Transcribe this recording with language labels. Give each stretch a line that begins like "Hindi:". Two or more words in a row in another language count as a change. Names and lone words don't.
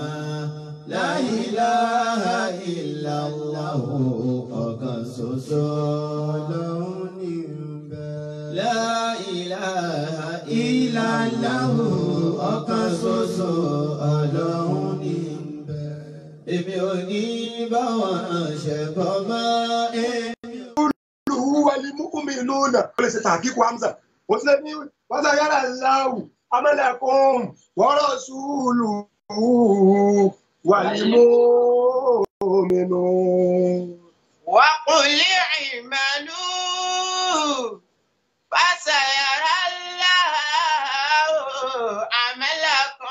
Arabic: لا إله إلا الله
Yoruba: ọ̀kan ṣoṣo Ọlọ́run ní ìbẹ̀.
Arabic: لا إله إلا الله
Yoruba: ọ̀kan ṣoṣo Ọlọ́run ní ìbẹ̀. èmi ò ní bá wọn ṣẹbọ mọ́.
Arabic: والمؤمنون وليس تحقيق حمزة وسلمي وسيرى الله عملكم ورسوله والمؤمنون وقل اعملوا فسيرى الله عملكم